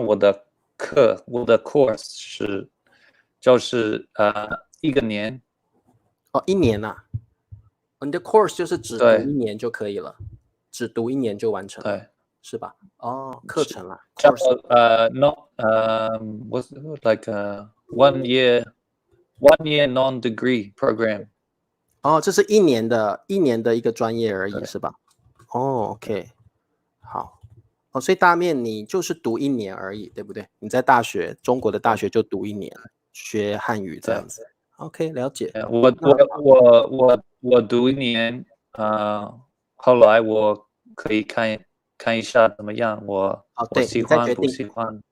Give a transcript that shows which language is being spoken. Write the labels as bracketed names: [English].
[Chinese] 我的course 就是一个年一年啊，你的 course 就是只读一年就可以了，只读一年就完成了，对，是吧？课程啊叫 [English] ，course， was like a one year non-degree program。 [Chinese] 这是一年的一个专业而已，是吧？OK， 好。所以大面你就是读一年而已，对不对？你在中国的大学就读一年，学汉语这样子。 OK， 了解。我读一年，后来我可以看一下怎么样，我喜欢不喜欢。